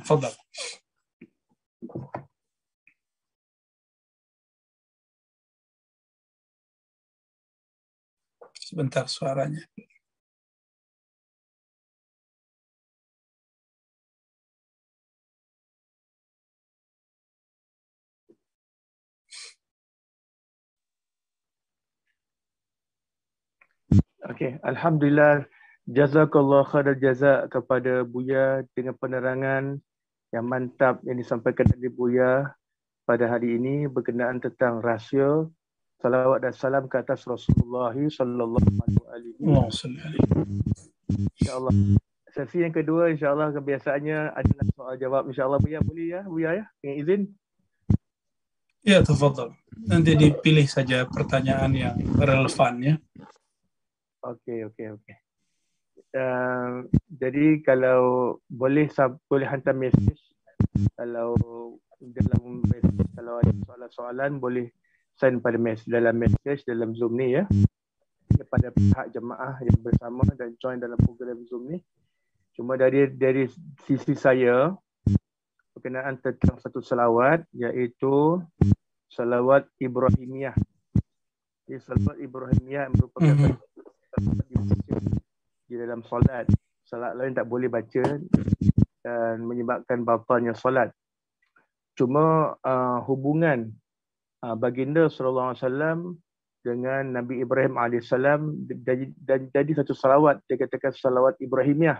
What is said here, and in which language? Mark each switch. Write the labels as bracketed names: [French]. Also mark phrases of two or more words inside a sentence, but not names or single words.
[Indonesian] Fadhal. Sebentar suaranya. Okey, [Arabic] الحمدلله، جزاك الله خير جزاك kepada Buya [Malay] dengan penerangan yang mantap yang disampaikan oleh Buya pada hari ini berkenaan tentang rahsia salawat dan salam ke atas Rasulullah [Arabic] صلى الله عليه وسلم. [Malay] Insya-Allah. Sesi yang kedua insya-Allah kebiasaannya adalah soal jawab insya-Allah. Buya boleh ya, Buya ya? Dengan izin. [Indonesian] Ya, tafadhal. Nanti dipilih saja pertanyaan yang relevan ya. [Malay] Okey. Jadi kalau boleh hantar mesej, kalau dalam mesej, kalau ada soalan-soalan boleh send pada dalam mesej dalam Zoom ni ya, kepada pihak jemaah yang bersama dan join dalam program Zoom ni. Cuma dari sisi saya berkenaan tentang satu salawat, iaitu salawat Ibrahimiyah. Jadi salawat Ibrahimiyah merupakan di dalam solat. Solat lain tak boleh baca dan menyebabkan batalnya solat. Cuma hubungan baginda [Arabic] صلى الله عليه وسلم [Malay] dengan Nabi Ibrahim alaihissalam dan jadi satu salawat, dia katakan salawat Ibrahimiyah.